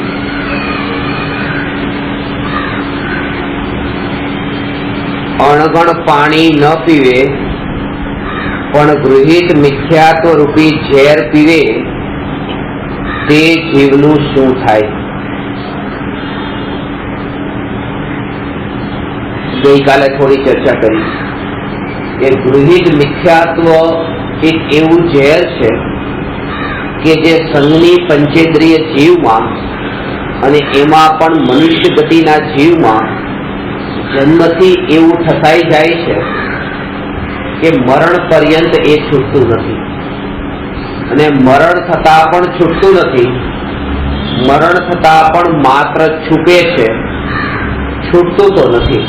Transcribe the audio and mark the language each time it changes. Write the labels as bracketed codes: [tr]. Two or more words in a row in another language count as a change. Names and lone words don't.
[gu] અણગણ પાણી ન પીવે પણ ગૃહિત મિથ્યાત્વ રૂપી ઝેર પીવે તે जीवનું શું થાય? ગઈકાલે થોડી ચર્ચા કરી કે ગૃહિત મિથ્યાત્વ એક એવું ઝેર છે કે જે સંઘની પંચેન્દ્રિય જીવમાં અને એમાં પણ મનુષ્ય ગતિના જીવમાં જન્મથી એવું ઠસાઈ જાય છે કે મરણ પર્યંત એ છૂટતું નથી, અને મરણ થતા પણ છૂટતું નથી, મરણ થતા પણ માત્ર છૂપે છે, છૂટતું તો નથી।